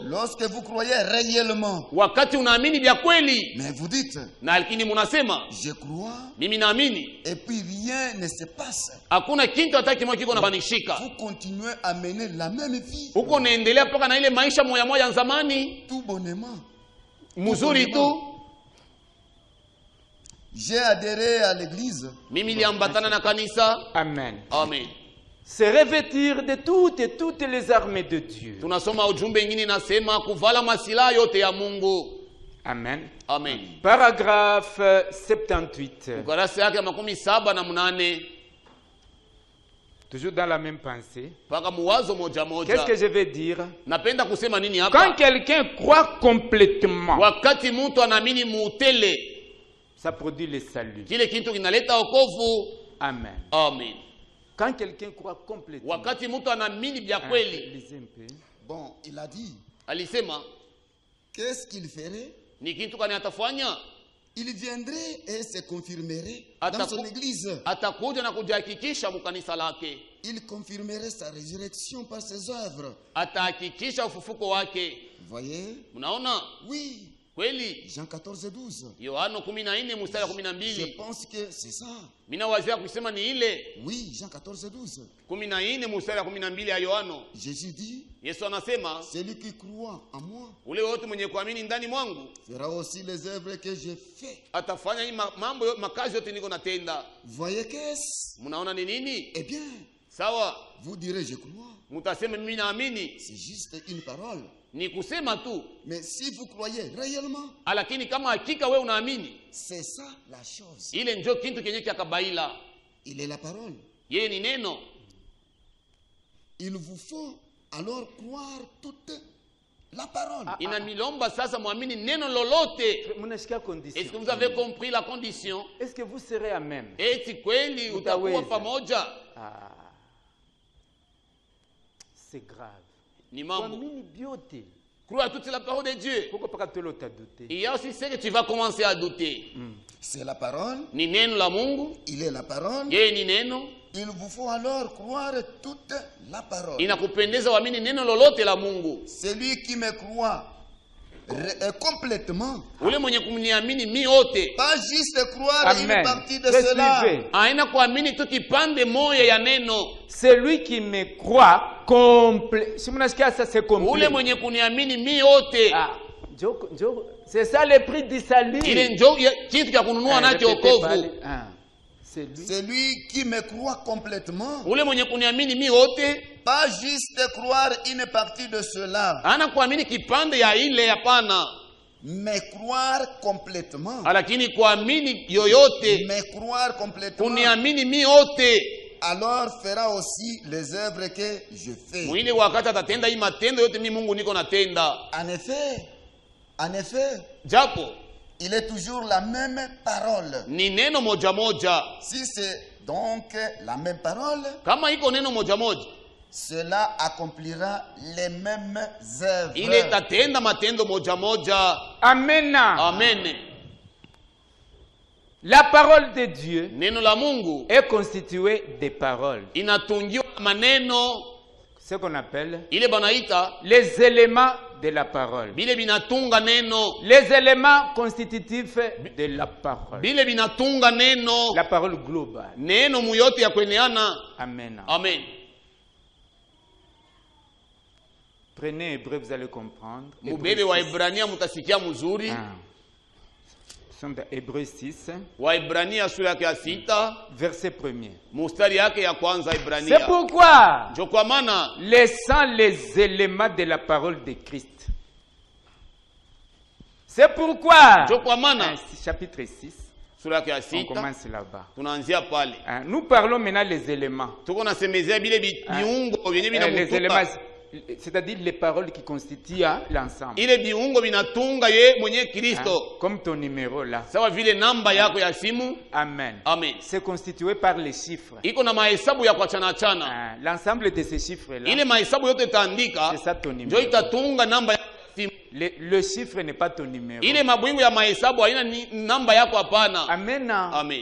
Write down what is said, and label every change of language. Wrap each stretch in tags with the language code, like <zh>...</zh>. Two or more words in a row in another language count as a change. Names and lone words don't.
<fr>Lorsque vous croyez réellement,</fr> <sw>wakati unaamini vya kweli,</sw> <fr>mais vous dites,</fr> <sw>na lakini munasema,</sw> <fr>je crois,</fr> <sw>mimi naamini,</sw> <fr>et puis rien ne se passe,</fr> <sw>hakuna kitu hata kimoja kiko nafanishika,</sw> <fr>vous continuez à mener la même vie,</fr> <sw>uko unaendelea mpaka na ile maisha moya moya ya zamani,</sw> <fr>tout bonnement,</fr> <sw>mzuri tu.</sw> <fr>J'ai adhéré à l'église,</fr> <sw>mimi niliambatana na kanisa. Amen. Amen.</sw> <fr>Se revêtir de toutes les armées de Dieu.</fr> <sw>Tunasoma ujumbe mwingine nasema kuvala masilaha yote ya Mungu. Amen. Amen.</sw> <fr>Paragraphe 78.</fr> <sw>Ukurasa yake 78.</sw> <fr>Toujours dans la même pensée.</fr> <sw>Paka muwazo moja moja.</sw> <fr>Qu'est-ce que je vais dire?</fr> <sw>Napenda kusema nini hapa?</sw> <fr>Quand quelqu'un croit complètement,</fr> <sw>wakati mtu anaamini muutele,</sw> <fr>ça produit le salut.</fr> <sw>Kile kitu kinaleta wokovu. Amen. Amen.</sw> <fr>Quand quelqu'un croit complètement,</fr> <sw>wakati mtu anaamini vya kweli.</sw> <fr>Bon, il a dit,</fr> <sw>alisema,</sw> <fr>qu'est-ce qu'il ferait?</fr> <sw>Ni kitu gani atafanya?</sw> <fr>Il viendrait et se confirmerait dans son église.</fr> <sw>Atakuja na kujihakikisha mkanisa lake.</sw> <fr>Il confirmerait sa résurrection par ses œuvres.</fr> <sw>Atahakikisha ufufuko wake.</sw> <fr>Voyez?</fr> <sw>Mnaona?</sw> <fr>Oui.</fr> <sw>Kweli?</sw> <fr>Jean 14, 12.</fr> <sw>Yohana 14 mstari wa 12.</sw> <fr>Je pense que c'est ça.</fr> <sw>Mina wazia kusema ni ile.</sw> <fr>Oui, Jean 14, 12.</fr> <sw>14 mstari wa 12 ya Yohana.</sw> <fr>Jésus dit,</fr> <sw>Yesu anasema,</sw> <fr>celui qui croit en moi,</fr> <sw>ule wote mwenye kuamini ndani mwangu,</sw> <fr>fera aussi les œuvres que j'ai fait.</fr> <sw>Atafanya hii mambo makazi yote niko natenda.</sw> <fr>Voyez qu'est-ce?</fr> <sw>Munaona ni nini?</sw> <fr>Eh bien,</fr> <sw>sawa,</sw> <fr>vous direz je crois.</fr> <sw>Mutasema mimi naamini.</sw> <fr>C'est juste une parole.</fr> <sw>Ni kusema tu.</sw> <fr>Mais si vous croyez réellement,</fr> <sw>lakini kama hakika wewe unaamini,</sw> <fr>c'est ça la chose.</fr> <sw>Ile ndio kitu kenye kyakabaila.</sw> <fr>Il est la parole.</fr> <sw>Yeye ni neno.</sw> <fr>Il vous faut alors croire toute la parole.</fr> <sw>Inamilomba sasa muamini neno lolote.</sw> <fr>Est-ce que vous avez compris la condition? Est-ce que vous serez à même?</fr> <sw>Eti kweli utakuwa pamoja?</sw> <fr>C'est grave.</fr> <sw>Ni mambo. Kuamini biote.</sw> <fr>Crois à toute la parole de Dieu. Pourquoi pas que tu as douté? Il y a aussi ce que tu vas commencer à douter. C'est la parole.</fr> <sw>Ni neno la Mungu.</sw> <fr>Il est la parole.</fr> <sw>Yeye ni neno.</sw> <fr>Il vous faut alors croire toute la parole.</fr> <sw>Inakupendeza uamini neno lolote la Mungu.</sw> <fr>Celui qui me croit complètement.</fr> <sw>Ule mwenye kumniamini mi yote.</sw> <fr>Pas juste croire une partie de cela.</fr> <sw>Aina kuamini tu kipande moja ya neno.</sw> <fr>Celui qui me croit complet. Si mnasikia ça c'est complet.</fr> <sw>Ule mwenye kuniamini mi yote.</sw> <fr>C'est ça le prix du salut.</fr> <sw>Ile ndio kitu cha kununua nacho wokovu.</sw> <fr>Celui qui me croit complètement.</fr> <sw>Ule mwenye kuniamini mi yote.</sw> <fr>Pas juste croire une partie de cela.</fr> <sw>Ana kuamini kipande ya ile hapana.</sw> <fr>Mais croire complètement.</fr> <sw>Lakini kuamini yoyote.</sw> <fr>Mais croire complètement.</fr> <sw>Kuniamini mi yote.</sw> <fr>Alors fera aussi les œuvres que je fais.</fr> <sw>Mwile wakati atatenda hii matendo yote mimi Mungu niko natenda.</sw> <fr>En effet,</fr> <sw>japo</sw> <fr>il est toujours la même parole.</fr> <sw>Ni neno moja moja.</sw> <fr>Si c'est donc la même parole,</fr> <sw>kama iko neno moja moja,</sw> <fr>cela accomplira les mêmes œuvres.</fr> <sw>Ile tatenda matendo moja moja. Amen. Amen.</sw> <fr>La parole de Dieu</fr> <sw>neno la Mungu</sw> <fr>est constituée des paroles.</fr> <sw>Inatungiwa maneno,</sw> <fr>ce qu'on appelle</fr> <sw>ile banaita</sw> <fr>les éléments de la parole.</fr> <sw>Bile binatunga neno.</sw> <fr>Les éléments constitutifs de la parole.</fr> <sw>Bile binatunga neno.</sw> <fr>La parole globale.</fr> <sw>Neno muyote ya kweneana. Amen. Amen.</sw> <fr>Prenez Hébreu, vous allez comprendre.</fr> <sw>Mubebe wa Ibrania mutasikia mzuri.</sw> <fr>Hébreu 6.</fr> <sw>Waibrania sura yake ya 6.</sw> <fr>Verset 1er.</fr> <sw>Mustari yake ya kwanza Ibrania.</sw> <fr>C'est pourquoi,</fr> <sw>ndio kwa maana,</sw> <fr>laissant les éléments de la parole de Christ. C'est pourquoi,</fr> <sw>ndio kwa maana,</sw> <fr>chapitre 6.</fr> <sw>Sura yake ya 6.</sw> <fr>On commence là-bas.</fr> <sw>Tunaanzia pale.</sw> <fr>Nous parlons maintenant les éléments.</fr> <sw>Tuko nasemezea bile biungo vyenye</sw> <fr>les éléments, c'est-à-dire les paroles qui constituent l'ensemble.</fr> <sw>Ile biungo binatunga ye mwenye Kristo.</sw> <fr>Comme ton numéro là.</fr> <sw>Sawa vile namba yako ya simu. Amen. Amen.</sw> <fr>C'est constitué par les chiffres.</fr> <sw>Iko na mahesabu ya kuachana achana.</sw> <fr>L'ensemble de ces chiffres là.</fr> <sw>Ile mahesabu yote itaandika.</sw> <fr>C'est ça ton numéro.</fr> <sw>Ndio itatunga namba ya simu.</sw> <fr>Le chiffre n'est pas ton numéro.</fr> <sw>Ile mabwingu ya mahesabu haina namba yako hapana. Amen. Amen.</sw>